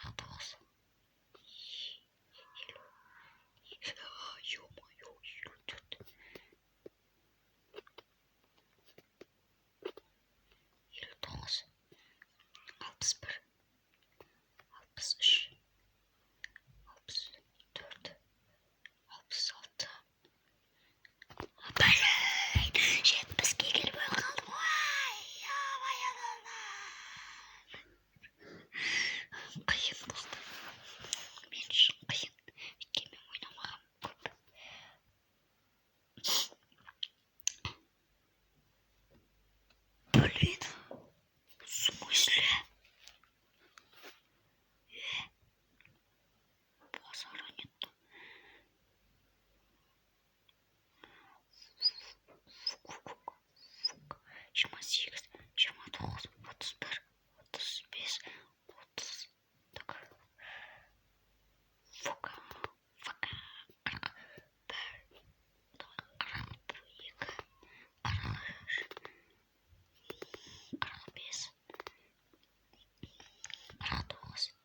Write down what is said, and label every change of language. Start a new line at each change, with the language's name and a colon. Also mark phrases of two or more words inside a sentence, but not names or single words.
Kazakh: тоғыз, елу, ё-моё, елу төрт, елу тоғыз, алпыс бір, алпыс үш, алпыс төрт, алпыс алты. Блин, жетпіске келмей қалдым ғой. Қиын достар. Мен үшін қиын. Өйткені мен ойнамағам көп.
Russian: Блин, в смысле? Базара нет.
Kazakh: Жиырма сегіз, жиырма тоғыз, отыз бір, отыз бес, отыз. Так. Фука, фука, қырық бір, қырық екі, қырық үш, қырық бес, қырық тоғыз.